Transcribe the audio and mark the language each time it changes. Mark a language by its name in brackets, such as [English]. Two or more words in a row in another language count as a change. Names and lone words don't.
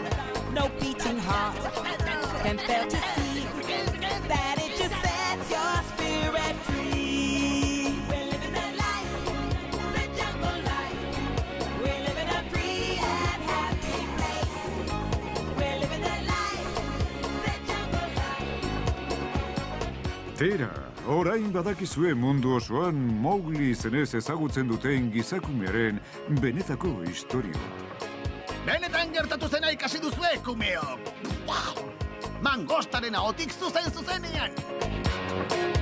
[English] No beats heart and fail to see that it just sets your spirit free. We're living the life, the jungle life. We're living a free and happy place. We're living the life, the jungle life. Tera, [Basque] orain badakizue mundu osoan Mowgli izenez ezagutzen duten gizakumearen benetako istorioa. Benetan gertatu zena ikasi duzue, kumeok! Mangostaren ahotik zuzenean!